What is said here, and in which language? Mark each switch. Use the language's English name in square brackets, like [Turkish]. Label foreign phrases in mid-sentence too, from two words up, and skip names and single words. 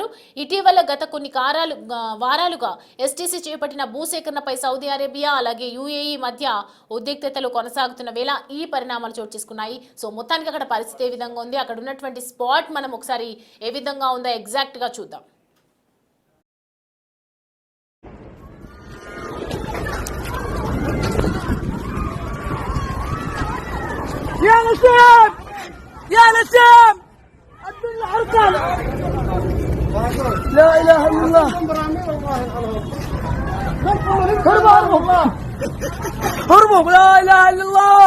[Telugu] ఇటీవల గత కొన్ని వారాలుగా ఎస్టీసీ చేపట్టిన భూసేకరణపై సౌదీ అరేబియా అలాగే యుఏఈ మధ్య ఉద్రిక్తతలు కొనసాగుతున్న వేళ ఈ పరిణామాలు చోటు చేసుకున్నాయి. సో మొత్తానికి అక్కడ పరిస్థితి ఏ విధంగా ఉంది, అక్కడ ఉన్నటువంటి స్పాట్ మనం ఒకసారి ఏ విధంగా ఉందో ఎగ్జాక్ట్గా చూద్దాం. [Arabic] يا نسيم يا نسيم الدنيا حرقان لا اله الا الله هربوا لا اله الا الله.